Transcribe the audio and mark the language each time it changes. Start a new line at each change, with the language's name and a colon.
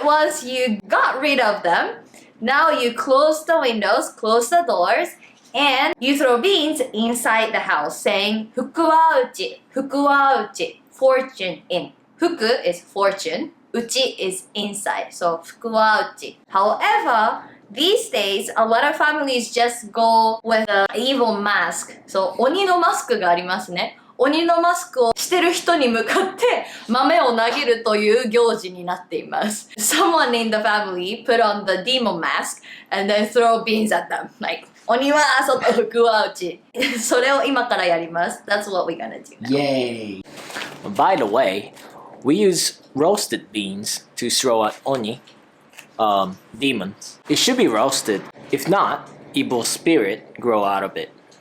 English: Once you got rid of them, now you close the windows, close the doors, and you throw beans inside the house saying
Japanese: fuku wa uchi,
English: fortune in. Fuku is fortune, uchi is inside, so
Japanese: fuku wa uchi.
English: However, these days, a lot of families just go with an evil mask.
Japanese: So, 鬼のマスクがありますね。鬼のマスクをしてる人に向かって豆を投げるという行事になっています。
English: Someone in the family put on the demon mask and then throw beans at them.
Japanese: Like, 鬼は外、福は内。それを今からやります。
English: That's what we're gonna do now. Yay. By the way, we use roasted beans to throw at Oni, demons. It should be roasted. If not, evil spirit grow out of it.